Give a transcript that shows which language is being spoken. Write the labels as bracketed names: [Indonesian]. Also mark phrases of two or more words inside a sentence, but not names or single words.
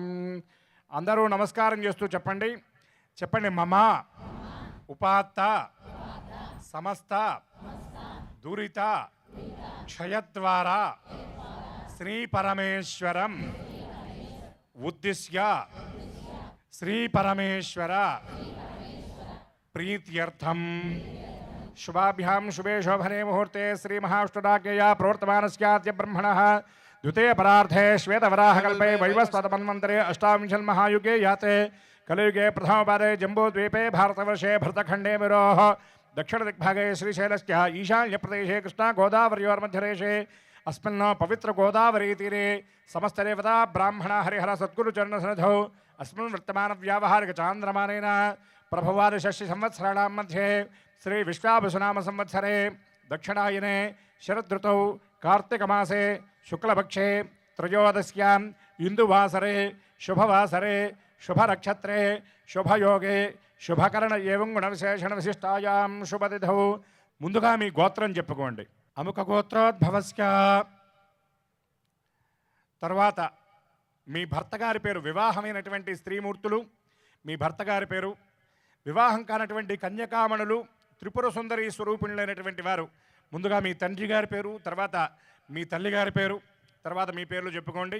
[Telugu] అందరూ నమస్కారం చేస్తూ చెప్పండి. [Sanskrit] మమ ఉపాత్త సమస్త దురిత క్షయద్వారా శ్రీ పరమేశ్వరం ఉద్దిశ్య శ్రీ పరమేశ్వర ప్రీత్యర్థం శుభాభ్యాం శుభే శోభనే ముహూర్తే శ్రీ మహాష్టుడాజ్ఞయా ప్రవర్తమానస్యాద్య బ్రహ్మణః ద్వితీయ పరార్థే శ్వేతవరాహకల్పే వైవస్వతమన్వంతరే అష్టావింశన్మహాయుగే యాతే కలియుగే ప్రథమపాదే జంబూద్वीपे भारतवर्षे भरतखण्डे विरोः दक्षिणदिग्भागे श्रीशैलस्य ईशान्यप्रदेशे कृष्णा गोदावर्योर्मध्यदेशे अस्मिन् पवित्र गोदावरी तीरे समस्तदेवता ब्राह्मण हरिहर सद्गुरु चरण सन्निधौ अस्मिन् वर्तमान व्यावहारिक चांद्रमानेन प्रभवाद षष्टि संवत्सराणां मध्ये श्री विश्वावसुनाम संवत्सरे दक्षिणायने शरदृतौ कार्तिकमासे शुक्लपक्षे त्रयोदश्यां इंदुवासरे शुभवासरे शुभनक्षत्रे शुभयोगे शुभकरण एवं गुणविशेषण विशिष्टायां शुभतिथौ [Telugu] ముందుగా మీ గోత్రం చెప్పుకోండి. [Sanskrit] అముక గోత్రోద్భవస్య. [Telugu] తర్వాత మీ భర్త గారి పేరు, వివాహమైనటువంటి స్త్రీమూర్తులు, మీ భర్త గారి పేరు, వివాహం కానటువంటి కన్యకామణులు, త్రిపుర సుందరి స్వరూపిణులైనటువంటి వారు ముందుగా మీ తండ్రి గారి పేరు, తర్వాత మీ తల్లి గారి పేరు, తర్వాత మీ పేర్లు చెప్పుకోండి.